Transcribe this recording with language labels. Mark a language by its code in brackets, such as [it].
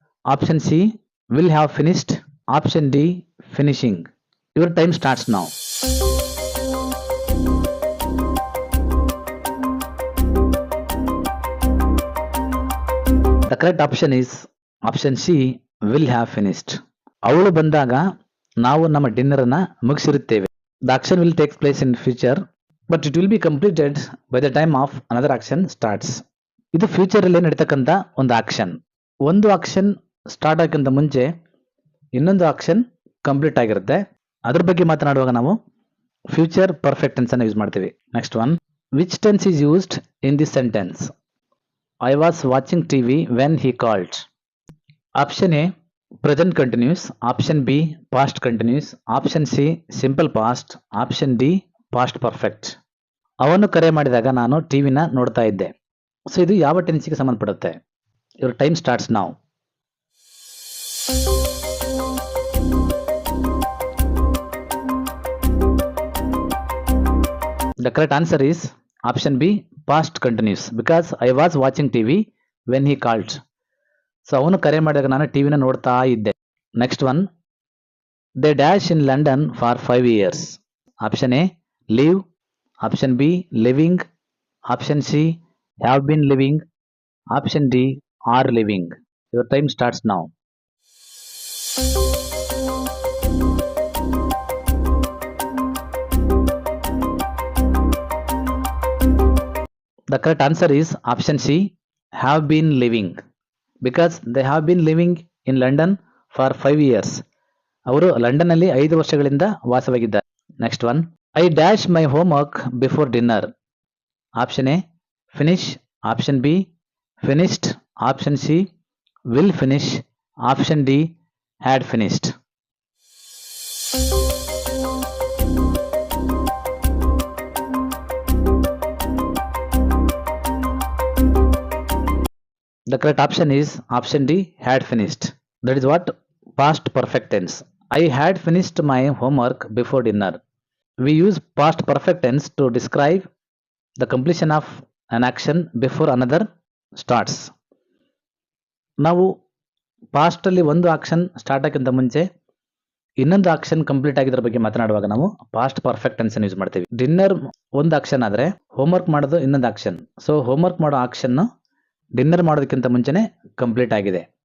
[en] Option C, will have finished. Option D, finishing. Your time starts now. The correct option is option C, will have finished. [kn] ಅವಳು ಬಂದಾಗ ನಾವು ನಮ್ಮ dinner ಅನ್ನ ಮುಗಿಸಿರುತ್ತೇವೆ. [en] The action will take place in future, but it will be completed by the time of another action starts. [kn] ಇದು future ಅಲ್ಲಿ ನಡೀತಕ್ಕಂಥ ಒಂದು action. ಒಂದು ಆಕ್ಷನ್ ಸ್ಟಾರ್ಟ್ ಆಗಕ್ಕಿಂತ ಮುಂಚೆ ಇನ್ನೊಂದು ಆಕ್ಷನ್ ಕಂಪ್ಲೀಟ್ ಆಗಿರುತ್ತೆ. ಅದ್ರ ಬಗ್ಗೆ ಮಾತನಾಡುವಾಗ ನಾವು ಫ್ಯೂಚರ್ ಪರ್ಫೆಕ್ಟ್ ಟೆನ್ಸ್ ಅನ್ನು ಯೂಸ್ ಮಾಡ್ತೀವಿ. [en] Next one, which tense is used in this sentence? I was watching TV when he called. Option A, present continuous. Option B, past continuous. Option C, simple past. Option D, past perfect. [kn] ಅವನು ಕರೆ ಮಾಡಿದಾಗ ನಾನು ಟಿವಿನ ನೋಡ್ತಾ ಇದ್ದೆ. So ಇದು ಯಾವ ಟೆನ್ಸ್ಗೆ ಸಂಬಂಧಪಡುತ್ತೆ? [en] Your time starts now. The correct answer is option B, past continuous. Because I was watching TV when he called. [kn] So ಅವನು ಕರೆ ಮಾಡಿದಾಗ ನಾನು ಟಿವಿನ ನೋಡ್ತಾ ಇದ್ದೆ. [en] Next one, they dash in London for 5 years. Option A, live. Option B, living. Option C, have been living. Option D, are living. Your time starts now. The correct answer is option C, have been living, because they have been living in London for 5 years. [kn] ಅವರು London ಅಲ್ಲಿ 5 ವರ್ಷಗಳಿಂದ ವಾಸವಾಗಿದ್ದಾರೆ. [en] Next one, I dash my homework before dinner. Option A finish, option B finished, option C will finish, option D had finished. The correct option is option D, had finished. That is what? Past perfect tense. I had finished my homework before dinner. We use past perfect tense to describe the completion of an action before another starts. [kn] ನಾವು ಪಾಸ್ಟಲ್ಲಿ ಒಂದು action start ಆಗೋಕ್ಕಿಂತ ಮುಂಚೆ ಇನ್ನೊಂದು action complete ಆಗಿದ್ರ ಬಗ್ಗೆ ಮಾತನಾಡುವಾಗ ನಾವು past perfect tense use ಮಾಡ್ತೀವಿ. Dinner ಒಂದು ಆಕ್ಷನ್ ಆದರೆ ಹೋಮ್ವರ್ಕ್ ಮಾಡೋದು ಇನ್ನೊಂದು ಆಕ್ಷನ್. ಸೊ ಹೋಮ್ವರ್ಕ್ ಮಾಡೋ ಆಕ್ಷನ್ ಡಿನ್ನರ್ ಮಾಡೋದಕ್ಕಿಂತ ಮುಂಚೆನೆ ಕಂಪ್ಲೀಟ್ ಆಗಿದೆ.